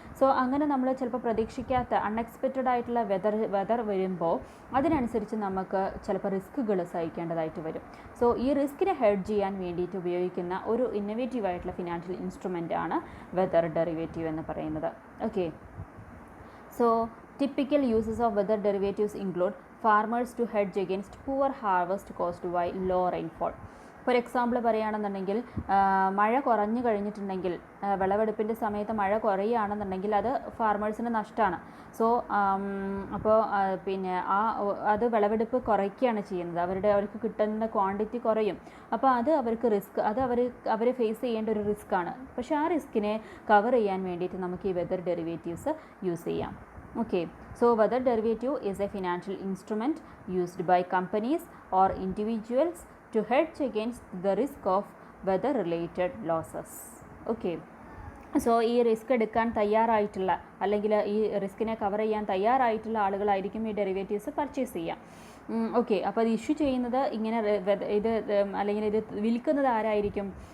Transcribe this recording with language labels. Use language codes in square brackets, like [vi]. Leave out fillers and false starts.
[ml] So അങ്ങനെ നമ്മൾ ചിലപ്പോൾ പ്രതീക്ഷിക്കാത്ത അൺഎക്സ്പെക്റ്റഡ് ആയിട്ടുള്ള വെതർ വരുമ്പോൾ അതിനനുസരിച്ച് നമുക്ക് ചിലപ്പോൾ റിസ്കുകൾ സഹിക്കേണ്ടതായിട്ട് വരും. സോ ഈ റിസ്കിനെ ഹെഡ്ജ് ചെയ്യാൻ വേണ്ടിയിട്ട് ഉപയോഗിക്കുന്ന ഒരു ഇന്നോവേറ്റീവ് ആയിട്ടുള്ള ഫിനാൻഷ്യൽ ഇൻസ്ട്രുമെൻ്റ് ആണ് വെതർ ഡെറിവേറ്റീവ് എന്ന് പറയുന്നത്. [en] Okay, so typical uses of weather derivatives include farmers to hedge against poor harvest caused by low rainfall. [ml] For example പറയുകയാണെന്നുണ്ടെങ്കിൽ മഴ കുറഞ്ഞു കഴിഞ്ഞിട്ടുണ്ടെങ്കിൽ, വിളവെടുപ്പിൻ്റെ സമയത്ത് മഴ കുറയുകയാണെന്നുണ്ടെങ്കിൽ അത് ഫാർമേഴ്സിന് നഷ്ടമാണ്. സോ അപ്പോൾ പിന്നെ അത് വിളവെടുപ്പ് കുറയ്ക്കുകയാണ് ചെയ്യുന്നത്, അവർക്ക് കിട്ടുന്ന ക്വാണ്ടിറ്റി കുറയും. അപ്പോൾ അത് അവർക്ക് റിസ്ക്, അത് അവർ ഫേസ് ചെയ്യേണ്ട ഒരു റിസ്ക്കാണ്. പക്ഷേ ആ റിസ്കിനെ കവർ ചെയ്യാൻ വേണ്ടിയിട്ട് നമുക്ക് ഈ വെതർ ഡെറിവേറ്റീവ്സ് യൂസ് ചെയ്യാം. [en] Okay, so weather derivative is a financial instrument used by companies or individuals to hedge against the risk of weather related losses. [ml] Okay, so ഈ റിസ്ക് എടുക്കാൻ തയ്യാറായിട്ടുള്ള, അല്ലെങ്കിൽ ഈ റിസ്കിനെ കവർ ചെയ്യാൻ തയ്യാറായിട്ടുള്ള ആളുകളായിരിക്കും ഈ ഡെറിവേറ്റീവ്സ് പർച്ചേസ് ചെയ്യുക. Okay, അപ്പോൾ അത് ഇഷ്യൂ ചെയ്യുന്നത് ഇങ്ങനെ ഇത് അല്ലെങ്കിൽ ഇത് വിൽക്കുന്നത് ആരായിരിക്കും?